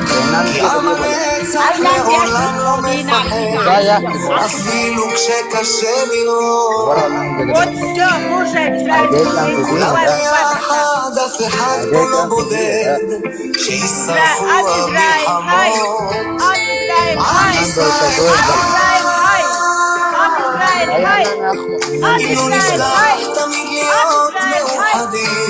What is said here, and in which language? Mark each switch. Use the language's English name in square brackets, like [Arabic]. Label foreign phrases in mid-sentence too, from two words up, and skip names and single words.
[Hebrew] אפילו כשקשה לראות. [Russian] Вот все, кушай, [Hebrew] כולם ביחד, אף אחד פה לא בודד, שישרפו המלחמות. עם ישראל, כאילו נשלח תמיד להיות מאוחדים.